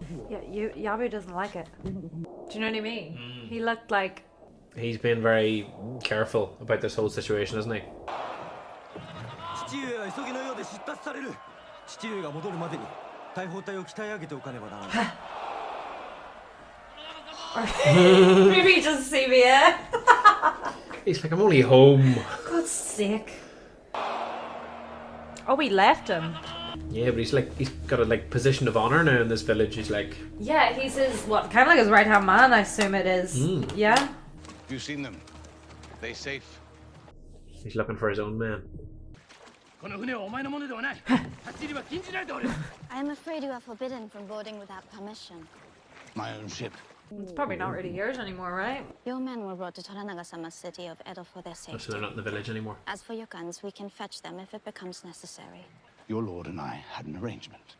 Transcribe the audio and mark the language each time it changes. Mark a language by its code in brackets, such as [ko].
[en] Yeah, Yabu doesn't like it. Do you know what I mean? He looked like He's been very careful about this whole situation, isn't he? [ja] 父上は急ぎのようで出立される。父上が戻るまでに大砲隊を鍛え上げておかねばならない。 [en] maybe he doesn't see me yet. He's like, I'm only home. God's sake. Oh, we left him. Yeah, but he's got a position of honor now in this village. He's like, Yeah, he's his what? Kind of like his right hand man, I assume it is. Yeah. You've seen them. They safe. he's looking for his own man. [ja] この船はお前のものではない。立ち入りは禁じられておる。 [en] I am afraid you are forbidden from boarding without permission. My own ship. It's probably not really yours anymore, right? Your men were brought to Toranaga-sama's city of Edo for their Oh, so safety. they're not in the village anymore. As for your guns, we can fetch them if it becomes necessary. Your lord and I had an arrangement.